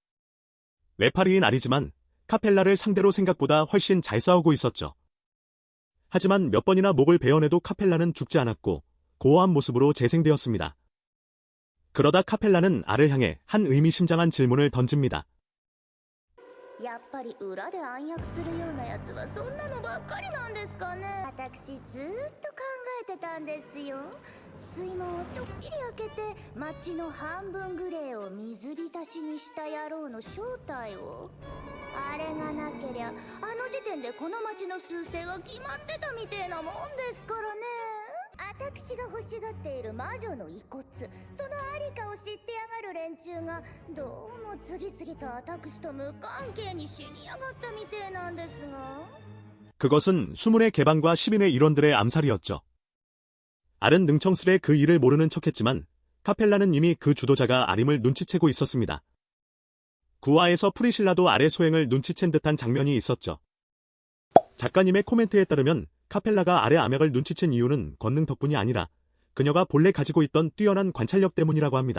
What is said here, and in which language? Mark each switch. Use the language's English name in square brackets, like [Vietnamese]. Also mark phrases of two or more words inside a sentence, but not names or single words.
[Korean] 외파리인 아리지만 카펠라를 상대로 생각보다 훨씬 잘 싸우고 있었죠. 하지만 몇 번이나 목을 베어내도 카펠라는 죽지 않았고 고어한 모습으로 재생되었습니다. 그러다 카펠라는 알을 향해 한 의미심장한 질문을 던집니다. [Japanese] やっぱり裏で暗躍するようなやつはそんなのばっかりなんですかね。私ずーっと考えてたんですよ。水門をちょっぴり開けて町の半分ぐらいを水浸しにした野郎の正体を。あれがなけりゃあの時点でこの町の趨勢は決まってたみてえなもんですからね。私が欲しがっている魔女の遺骨、そのありかを知ってやがる連中がどうも次々と私と無関係に死にやがったみてえなんですが。 [Korean] 그것은 수문의 개방과 시민의 일원들의 암살이었죠. 알은 능청스레 그 일을 모르는 척했지만 카펠라는 이미 그 주도자가 알임을 눈치채고 있었습니다. 구화에서 프리실라도 알의 소행을 눈치챈 듯한 장면이 있었죠. 작가님의 코멘트에 따르면 카펠라가 알의 암약을 눈치챈 이유는 권능 덕분이 아니라 그녀가 본래 가지고 있던 뛰어난 관찰력 때문이라고 합니다.